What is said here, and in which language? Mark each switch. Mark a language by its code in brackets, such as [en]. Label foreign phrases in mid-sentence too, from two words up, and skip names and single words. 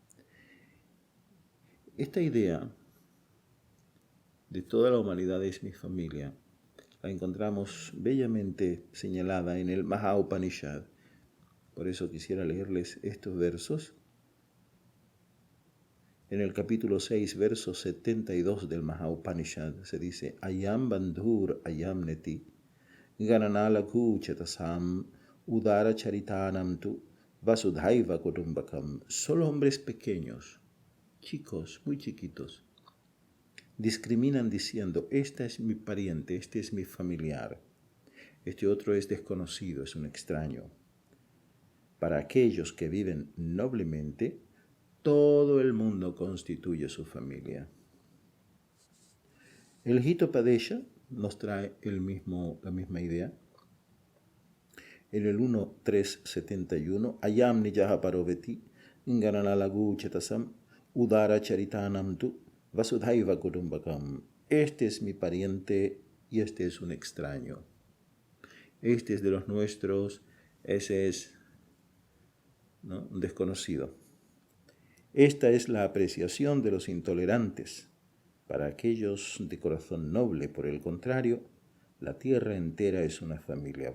[es] Esta idea de toda la humanidad es mi familia la encontramos bellamente señalada en el Mahaupanishad. Por eso quisiera leerles estos versos. En el capítulo 6, verso 72 del Mahaupanishad se dice, [sa] Ayam bandhur ayam neti, gananalaku chetasam, udara charitanam tu, vasudhaiva kutumbakam. [es] Solo hombres pequeños, chicos, muy chiquitos, discriminan diciendo, esta es mi pariente, este es mi familiar, este otro es desconocido, es un extraño. Para aquellos que viven noblemente, todo el mundo constituye su familia. El Hitopadesha nos trae la misma idea. En el 1.371, [sa] Ayam nijaha paroveti, gananalagu chetasam, udara charitanam tu, vasudhaiva kutumbakam. [es] Este es mi pariente y este es un extraño. Este es de los nuestros, ese es, ¿no?, un desconocido. Esta es la apreciación de los intolerantes. Para aquellos de corazón noble, por el contrario, la tierra entera es una familia.